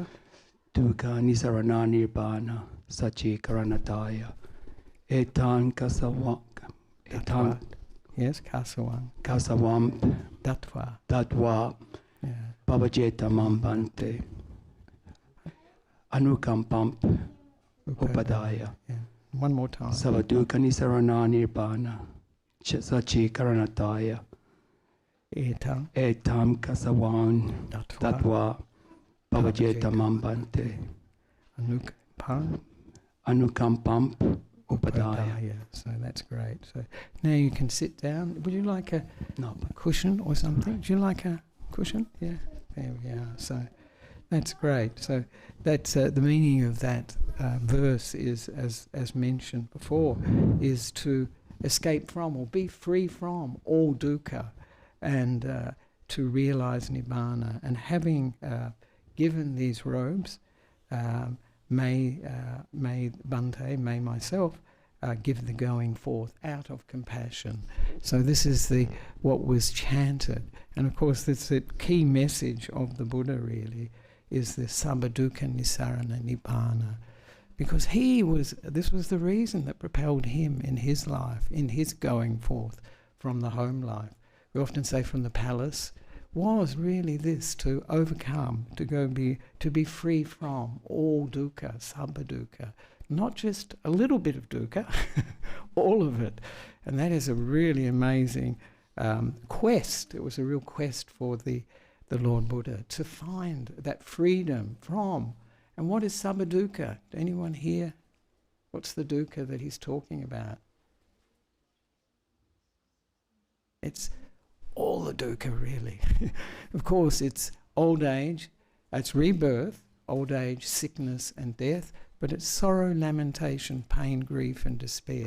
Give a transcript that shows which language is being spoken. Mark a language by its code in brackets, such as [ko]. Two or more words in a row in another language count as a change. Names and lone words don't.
[pi] dukkha nisarana nibbana sachi karanataya etan kasavan etan [en] Yes, kasawang. [pi] kasavam Datwa. datva [en] Yeah. [pi] pavajetamam bante anukampam upadaya. [en] Yeah. One more time. [pi] Sabbadukkha nisarana nibbana sachi karanataya Etam. etam kasavan Datwa. tatva pavajetamam bante Anukpam. anukampam upadaya. [en] So that's great. So now you can sit down. Would you like a No, cushion or something? Would you like a cushion? Yeah. There we are. So that's great. So that's the meaning of that verse is, as mentioned before, is to escape from or be free from all dukkha, and to realize nibbana. And having given these robes, may Bhante, may myself, give the going forth out of compassion. So this is what was chanted. And of course that's the key message of the Buddha really, is the [pi] sabba dukkha nisarana nibbana. [en] Because this was the reason that propelled him in his life, in his going forth from the home life. We often say from the palace, was really this, to overcome, to be free from all dukkha, [pi] sabba dukkha. [en] Not just a little bit of dukkha, all of it. And that is a really amazing quest. It was a real quest for the Lord Buddha to find that freedom from. And what is [pi] sabba dukkha? [en] Anyone here? What's the dukkha that he's talking about? It's all the dukkha, really. Of course, it's old age, it's rebirth, old age, sickness and death, but it's sorrow, lamentation, pain, grief and despair.